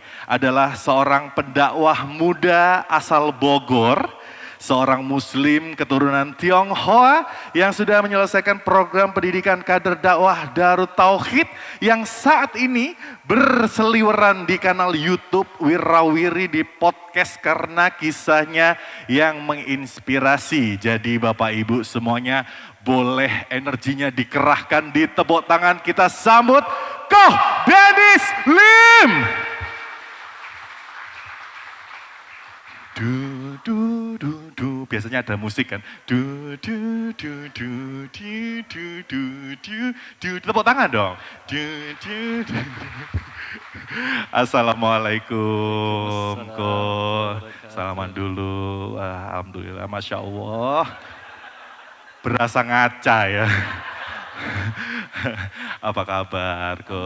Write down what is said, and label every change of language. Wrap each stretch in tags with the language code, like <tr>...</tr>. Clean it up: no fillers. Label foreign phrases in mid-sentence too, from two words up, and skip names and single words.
<id>Adalah seorang pendakwah muda asal Bogor, seorang muslim keturunan Tionghoa yang sudah menyelesaikan program pendidikan kader dakwah Darut Tauhid yang saat ini berseliweran di kanal YouTube Wirawiri di podcast karena kisahnya yang menginspirasi. Jadi Bapak Ibu semuanya boleh energinya dikerahkan, ditepuk tangan, kita sambut Koh Dennis Lim. Du du du du, biasanya ada musik kan. Du du du du du du du du du, tepuk tangan dong. Du du du. Assalamualaikum, Ko. Salaman dulu.</id> <ar>الحمد لله، ما شاء الله.</ar> <id>Berasa ngaca ya. Apa kabar, Ko?</id>